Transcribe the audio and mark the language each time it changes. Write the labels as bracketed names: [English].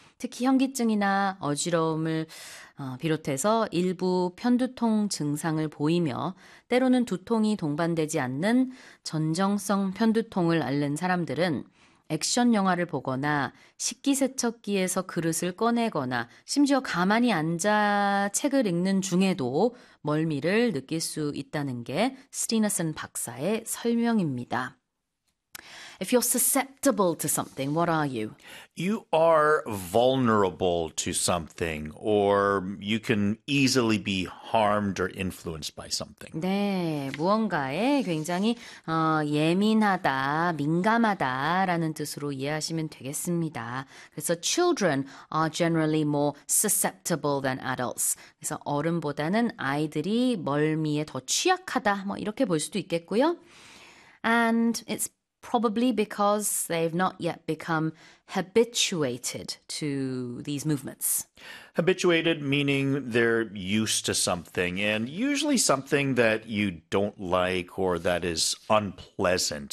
[Korean] 특히 현기증이나 어지러움을 비롯해서 일부 편두통 증상을 보이며 때로는 두통이 동반되지 않는 전정성 편두통을 앓는 사람들은 액션 영화를 보거나 식기세척기에서 그릇을 꺼내거나 심지어 가만히 앉아 책을 읽는 중에도 멀미를 느낄 수 있다는 게 스티너슨 박사의 설명입니다. [English] If you're susceptible to something, what are you? You are vulnerable to something, or you can easily be harmed or influenced by something. [Korean] 네, 무언가에 굉장히 예민하다, 민감하다라는 뜻으로 이해하시면 되겠습니다. 그래서 [English] children are generally more susceptible than adults. [Korean] 그래서 어른보다는 아이들이 멀미에 더 취약하다, 뭐 이렇게 볼 수도 있겠고요. [English] And it's probably because they've not yet become habituated to these movements. Habituated, meaning they're used to something, and usually something that you don't like or that is unpleasant.